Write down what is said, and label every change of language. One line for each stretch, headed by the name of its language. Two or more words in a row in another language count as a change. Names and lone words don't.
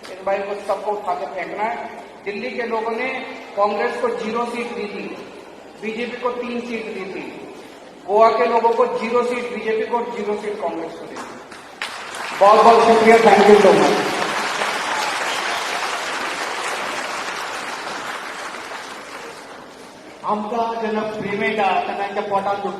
Hindi: भाई को सबको उठा के फेंकना है। दिल्ली के लोगों ने कांग्रेस को 0 सीट दी थी, बीजेपी को 3 सीट दी थी। गोवा के लोगों को 0 सीट बीजेपी को और 0 सीट कांग्रेस को दी थी। बहुत बहुत शुक्रिया,
English: thank you so much.
Konkani: आमकां जेन्ना फ्री मेळटा तेन्ना पोटान